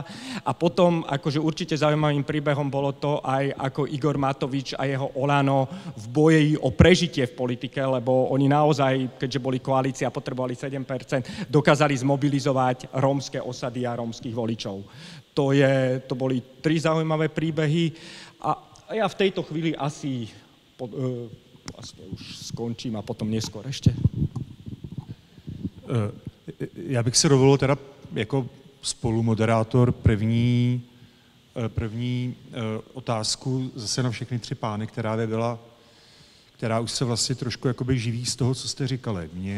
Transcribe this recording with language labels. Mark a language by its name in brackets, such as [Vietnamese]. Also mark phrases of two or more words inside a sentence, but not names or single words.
[Slovak] A potom akože určite zaujímavým príbehom bolo to aj ako Igor Matovič a jeho Olano v boji o prežitie v politike, lebo oni naozaj, keďže boli koalícia a potrebovali 7%, dokázali zmobilizovať rómske osady a rómskych voličov. To boli 3 zaujímavé príbehy a ja v tejto chvíli asi vlastne už skončím a potom neskôr ešte. [Czech] Já bych si dovolil teda jako spolumoderátor první otázku zase na všechny 3 pány, která už se vlastně trošku jakoby živí z toho, co jste říkali.